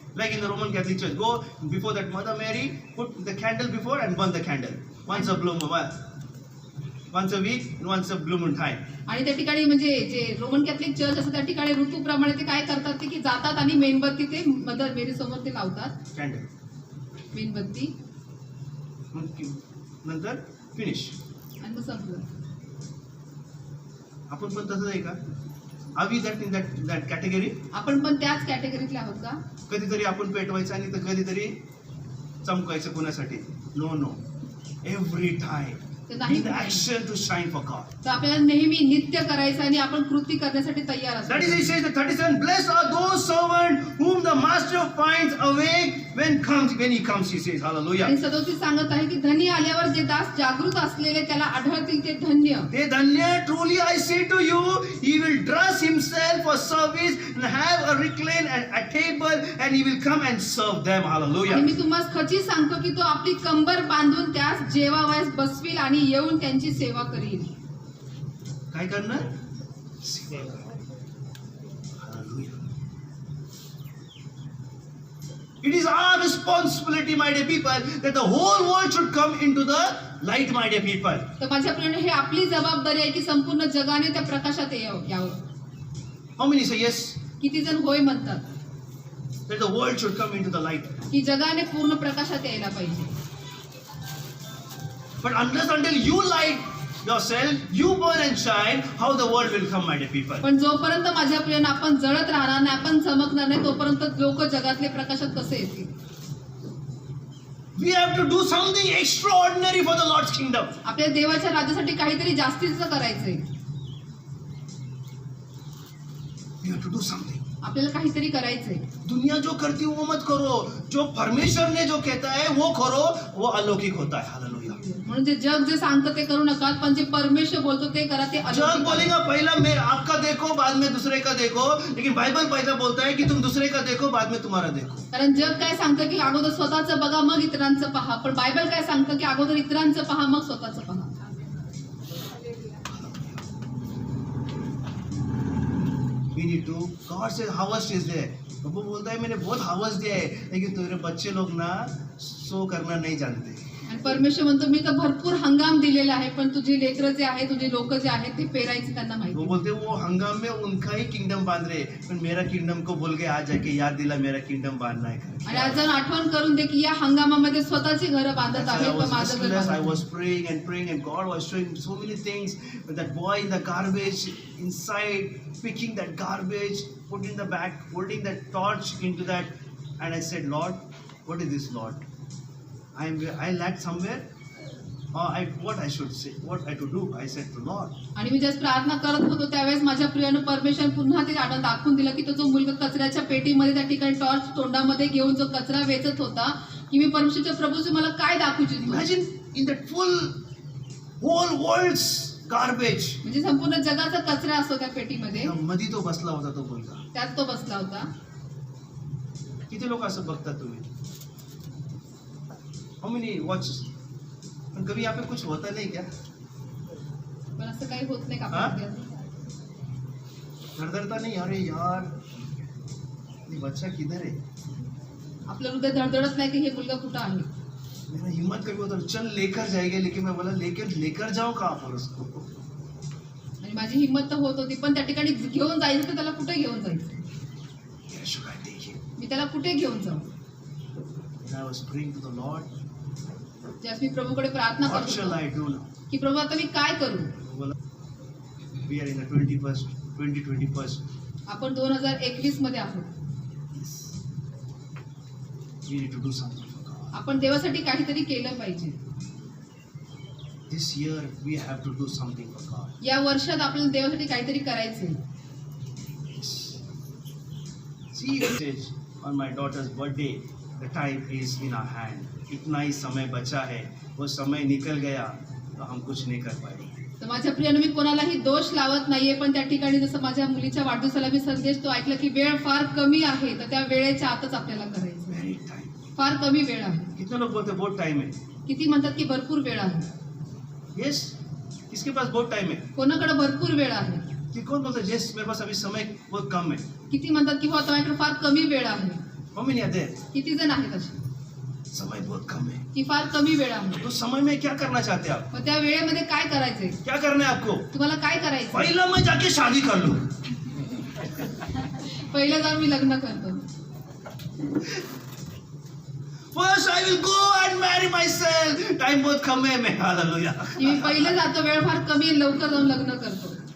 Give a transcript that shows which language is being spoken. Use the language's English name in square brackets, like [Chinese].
[English] Like in the Roman Catholic Church, go before that Mother Mary, put the candle before and burn the candle. Once a week, once a blue moon time. [Marathi] आणि त्या ठिकाणी म्हणजे जे Roman Catholic church असं त्या ठिकाणी ऋतूप्रमाणे ते काय करतात ते की जातात आणि मेणबत्ती ते मदर मेरी समोर ते लावतात. [English] Candle. [Marathi] मेणबत्ती नंतर फिनिश. आणि मग संपलं. आपण पण तसंच आहे का? [English] Are we that in that category? [Marathi] आपण पण त्याच कॅटेगरीतले आहोत का? कधीतरी आपण पेटवायचं आणि तर कधीतरी चमकायचं कोणासाठी? [English] no no, every time [Marathi] तर नाही. [English] In action to shine for God. [Marathi] तर आपल्याला नेहमी नित्य करायचं आणि आपण कृती करण्यासाठी तयार [English] That is, [Marathi] असतो. [English] he says, the 37, blessed are those servants whom the master finds awake when he comes, he says, hallelujah. [Marathi] आणि 37 सांगत आहे की धन्य आल्यावर जे दास जागृत असलेले त्याला आढळतील ते धन्य. [English] They धन्य, truly I say to you, he will dress himself for service and have a recline and a table and he will come and serve them, [Marathi] आणि [English] hallelujah. [Marathi] मी तुम्हाला खची सांगतो की तो आपली कंबर बांधून त्यास जेवावयास बसवील आणि येऊन त्यांची सेवा करील. काय करणार? सेवा करणार. Hallelujah. [English] It is our responsibility, my dear people, that the whole world should come into the light, my dear people. [Marathi] तर माझ्या प्रियाने हे आपली जबाबदारी आहे की संपूर्ण जगाने त्या प्रकाशात यावं. [English] How many say yes? [Marathi] किती जण होय म्हणतात [English] That the world should come into the light. [Marathi] की जगाने पूर्ण प्रकाशात यायला पाहिजे. [English] But until you light yourself, you burn and shine, how the world will come, my dear people. [Marathi] पण जोपर्यंत माझ्या प्रियानं आपण जळत राहणार नाही, आपण चमकणार नाही, तोपर्यंत लोक जगातले प्रकाशात कसे येतील? [English] We have to do something extraordinary for the Lord's kingdom. [Marathi] आपल्या देवाच्या राज्यासाठी काहीतरी जास्तीचं करायचंय. [English] We have to do something. [Marathi] आपल्याला काहीतरी करायचंय. [Hindi] दुनिया जो करती है वो मत करो, जो परमेश्वर ने जो कहता है वो करो, वो अलौकिक होता है. हालेलुया. [Marathi] म्हणून जे सांगतं ते करू नका, पण जे परमेश्वर बोलतो ते करा. ते जग अलौकिक आहे. [Hindi] बोलेगा पहला मैं आपका देखो, बाद में दूसरे का देखो, लेकिन बाइबल पहला बोलता है कि तुम दूसरे का देखो, बाद में तुम्हारा देखो. [Marathi] कारण जग काय सांगतं की अगोदर स्वतःचं बघा मग इतरांचं पहा, पण बायबल काय सांगतं की अगोदर इतरांचं पहा मग स्वतःचं पहा. [English] We need to. God says harvest is there. [Hindi] प्रभु बोलता है मैंने बहुत हार्वेस्ट दिया है, लेकिन तेरे बच्चे लोग ना सो करना नहीं जानते. [Marathi] आणि परमेश्वर म्हणतो मी तर भरपूर हंगाम दिलेला आहे, पण तुझे लेकरं जे आहे, तुझे लोक जे आहेत ते पेरायचे त्यांना [Hindi] वो [Marathi] माहिती. [Hindi] बोलते वो हंगाम में उनका ही किंगडम बांध रहे, पर मेरा किंगडम को बोल के आज जाके याद दिला मेरा किंगडम बांधना है. [Marathi] आणि आज जाऊन आठवण करून दे की या हंगामामध्ये स्वतःची घरं बांधत आहे, पण माझं घर [English] I [Marathi] बांधत [English] was [Marathi] नाही. [English] praying and God was showing so many things. With that boy in the garbage inside, picking that garbage, put in the back, holding that torch into that, and I said, Lord, what is this, Lord? I lacked somewhere. What I should say, what I to do, I said to Lord. [Marathi] आणि मी ज्यावेळेस प्रार्थना करत होतो त्यावेळेस माझ्या प्रियानं परमेश्वर पुन्हा ते आठवण दाखवून दिलं की तो जो मुलगा कचऱ्याच्या पेटीमध्ये त्या ठिकाणी टॉर्च तोंडामध्ये घेऊन जो कचरा वेचत होता, की मी परमेश्वरच्या प्रभूचे मला काय दाखवू इच्छितो. [English] Imagine in that whole world's garbage. [Marathi] म्हणजे संपूर्ण जगाचा कचरा असतो त्या पेटीमध्ये, मध्ये तो बसला होता तो मुलगा. त्यात तो बसला होता. किती लोक असं बघतात तुम्ही? [English] How many watches? [Hindi] पण कभी यहाँ पे कुछ होता नहीं क्या? [Marathi] पण असं काही होत नाही का हा? आपल्या? [Hindi] धड़धड़ता नहीं? अरे यार ये बच्चा किधर है? [Marathi] आपलं हृदय धडधडत नाही की हे मुलगा कुठं आहे. [Hindi] मेरा हिम्मत कभी होता चल लेकर जाएंगे, लेकिन मैं बोला लेकर जाओ कहाँ पर उसको? [Marathi] आणि माझी हिंमत तर होत होती, पण त्या ठिकाणी घेऊन जायचं तर त्याला कुठे घेऊन जायचं? [English] Where should I take him? [Marathi] मी त्याला कुठे घेऊन जाऊ? [English] And I was praying to the Lord. [Marathi] ज्यास मी प्रभूकडे प्रार्थना [English] What [Marathi] करत [English] shall [Marathi] होतो [English] I do now? [Marathi] की प्रभू आता मी काय करू. [English] बोला, we are in the 2021st. [Marathi] आपण 2021 मध्ये आहोत. [English] Yes. We need to do something for God. [Marathi] आपण देवासाठी काहीतरी केलं पाहिजे. [English] This year we have to do something for God. [Marathi] या वर्षात आपल्याला देवासाठी काहीतरी करायचंय. [English] Yes. See, message on my daughter's birthday. The time is in our hand. [Hindi] इतना ही समय बचा है, वो समय निकल गया तो हम कुछ नहीं कर पाएंगे. [Marathi] तर माझ्या प्रियानं मी कोणालाही दोष लावत नाहीये, पण त्या ठिकाणी जसं माझ्या मुलीच्या वाढदिवसाला मी संदेश तो ऐकला की वेळ फार कमी आहे, तर त्या वेळेच्या आतच आपल्याला करायचं. [English] Very time. [Marathi] फार कमी वेळ आहे. [Hindi] कितने लोग बोलते बहुत टाइम है? [Marathi] किती म्हणतात की भरपूर वेळ आहे. [Hindi] Yes. किसके पास बहुत टाइम है? [Marathi] कोणाकडे भरपूर वेळ आहे. [Hindi] कि कौन बोलता है yes मेरे पास अभी समय बहुत कम है? [Marathi] किती म्हणतात की हो माझ्याकडे फार कमी वेळ आहे. [English] How many are there? [Marathi] किती जण आहेत असे [Hindi] समय बहुत कम है. [Marathi] की फार कमी वेळ आहे. [Hindi] तो समय में क्या करना चाहते हैं आप? [Marathi] मग त्या वेळेमध्ये काय करायचंय? [Hindi] क्या करना है आपको? [Marathi] तुम्हाला काय करायचं? [Hindi] पहला मैं जाके शादी कर लूं. [Marathi] पहिलं जाऊन मी लग्न करतो. [English] First I will go and marry myself. [Hindi] Time बहुत कम है मैं हालेलुया. [Marathi] की मी पहिलं जातो, वेळ फार कमी आहे, लवकर जाऊन लग्न करतो.